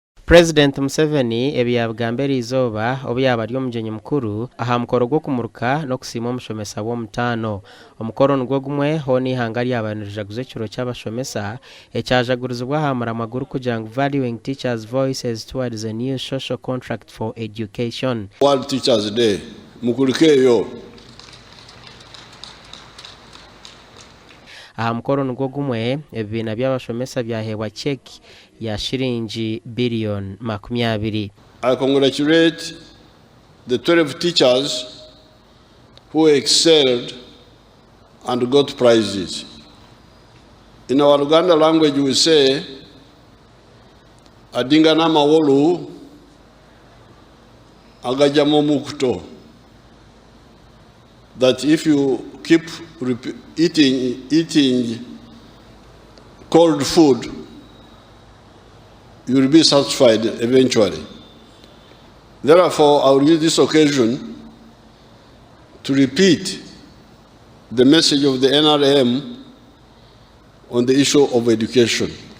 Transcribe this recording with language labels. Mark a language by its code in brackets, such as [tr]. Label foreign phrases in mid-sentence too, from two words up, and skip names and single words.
[nyn] Purezidenti Museveni ebyabugambera izoba obyaba ari omugenyi mukuru aha mukoro gw'okumuruka n'okusiima omushomesa w'omutaano. Omukoro nigwo gumwe honi ihanga lyabanirizaguza ekiro ky'abashomesa ekyajagurizibwa aha muramwa kugira ngu [en] valuing teachers' voices towards a new social contract for education. [nyn] World Teachers Day mukurukeyo. Aha mukoro nigwo gumwe ebibiina by'abashomesa byaheebwa cheki ya shiringi billion 20. [en] I congratulate the 12 teachers who excelled and got prizes. In our Uganda language we say [lg] adinga na mawolu agajamo mukuto, [en] that if you keep eating cold food, you will be satisfied eventually. Therefore, I will use this occasion to repeat the message of the NRM on the issue of education.